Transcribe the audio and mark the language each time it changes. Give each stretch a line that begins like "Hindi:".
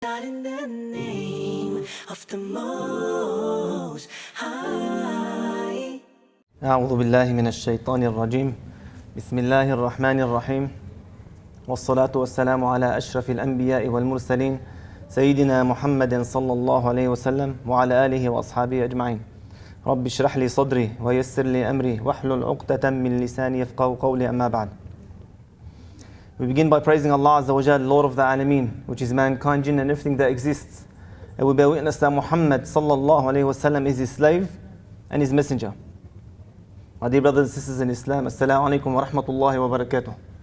English: start in the name of the Most High.
Arabic: أعوذ بالله من الشيطان الرجيم. بسم الله الرحمن الرحيم. والصلاة والسلام على أشرف الأنبياء والمرسلين سيدنا محمد صلى الله عليه وسلم وعلى آله وأصحابه أجمعين. رب اشرح لي صدري ويسر لي أمري واحلل عقدة من لساني يفقهوا قولي أما بعد.
English: We begin by praising Allah Azza wa Jal, Lord of the Alameen, which is mankind, jinn and everything that exists. And we bear witness that Muhammad sallallahu alayhi wa sallam is his slave and his messenger. My dear brothers and sisters in Islam, Assalamu alaikum wa rahmatullahi wa barakatuh.